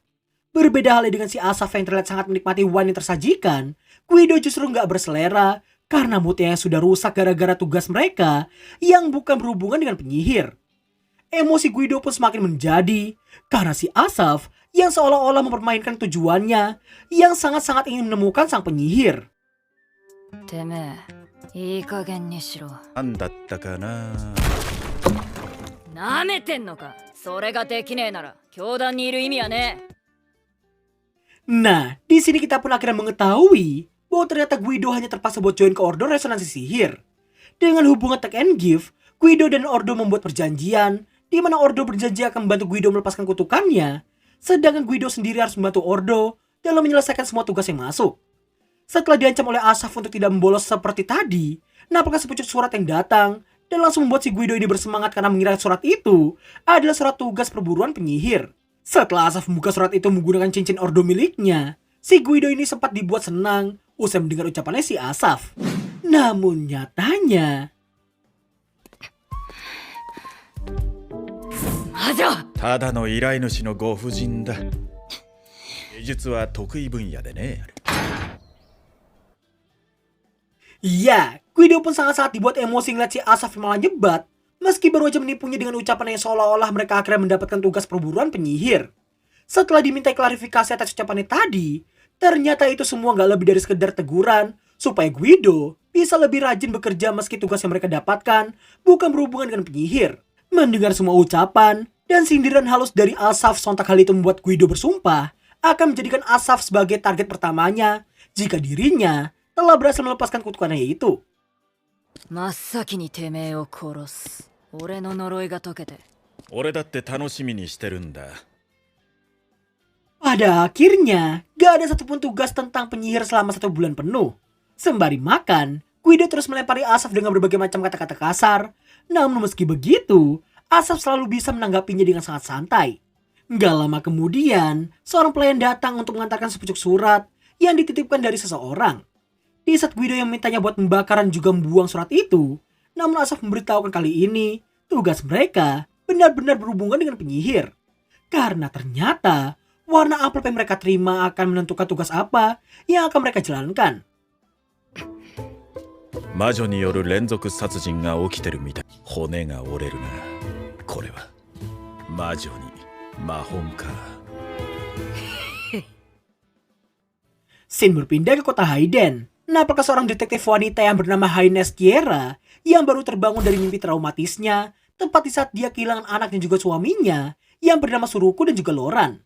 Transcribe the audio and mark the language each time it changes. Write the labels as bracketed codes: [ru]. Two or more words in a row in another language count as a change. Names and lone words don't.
[id] Berbeda halnya dengan si Asaf yang terlihat sangat menikmati wine yang tersajikan, Guido justru nggak berselera karena moodnya yang sudah rusak gara-gara tugas mereka yang bukan berhubungan dengan penyihir. Emosi Guido pun semakin menjadi karena si Asaf yang seolah-olah mempermainkan tujuannya yang sangat-sangat ingin menemukan sang penyihir. [ja] いい加減にしろ。なんだったかな。なめてんのか。それができねえなら教団にいる意味はねえ。 [id] Nah, di sini kita pun akhirnya mengetahui bahwa ternyata Guido hanya terpaksa buat join ke Ordo Resonansi Sihir. Dengan hubungan [en] take and give, [id] Guido dan Ordo membuat perjanjian, di mana Ordo berjanji akan membantu Guido melepaskan kutukannya, sedangkan Guido sendiri harus membantu Ordo dalam menyelesaikan semua tugas yang masuk. Setelah diancam oleh Asaf untuk tidak membolos seperti tadi, nampaknya sepucuk surat yang datang dan langsung membuat si Guido ini bersemangat karena mengira surat itu adalah surat tugas perburuan penyihir. Setelah Asaf membuka surat itu menggunakan cincin Ordo miliknya, si Guido ini sempat dibuat senang usai mendengar ucapannya si Asaf. Namun nyatanya, [ja] ただの依頼主のご婦人だ。技術は得意分野でね。 [id] ya, Guido pun sangat-sangat dibuat emosi ngeliat si Asaf yang malah nyebat, meski baru aja menipunya dengan ucapan yang seolah-olah mereka akhirnya mendapatkan tugas perburuan penyihir. Setelah dimintai klarifikasi atas ucapannya tadi, ternyata itu semua gak lebih dari sekedar teguran supaya Guido bisa lebih rajin bekerja meski tugas yang mereka dapatkan bukan berhubungan dengan penyihir. Mendengar semua ucapan dan sindiran halus dari Asaf, sontak hal itu membuat Guido bersumpah akan menjadikan Asaf sebagai target pertamanya jika dirinya telah berhasil melepaskan kutukannya itu. [ja] 真っ先にてめえを殺す。俺の呪いが解けて。俺だって楽しみにしてるんだ。 [id] Pada akhirnya, gak ada satupun tugas tentang penyihir selama 1 bulan penuh. Sembari makan, Guido terus melempari Asaf dengan berbagai macam kata-kata kasar. Namun meski begitu, Asaf selalu bisa menanggapinya dengan sangat santai. Gak lama kemudian, seorang pelayan datang untuk mengantarkan sepucuk surat yang dititipkan dari seseorang. Di saat Guido yang mintanya buat membakar dan juga membuang surat itu, namun Asaf memberitahukan kali ini, tugas mereka benar-benar berhubungan dengan penyihir. Karena ternyata, warna amplop yang mereka terima akan menentukan tugas apa yang akan mereka jalankan. [ja] 魔女による連続殺人が起きてるみたい。骨が折れるな。これは魔女に魔本か。 [id] Scene berpindah ke kota Hayden. Nampaknya seorang detektif wanita yang bernama Haines Kiera yang baru terbangun dari mimpi traumatisnya tepat di saat dia kehilangan anak dan juga suaminya yang bernama Suruku dan juga Loran.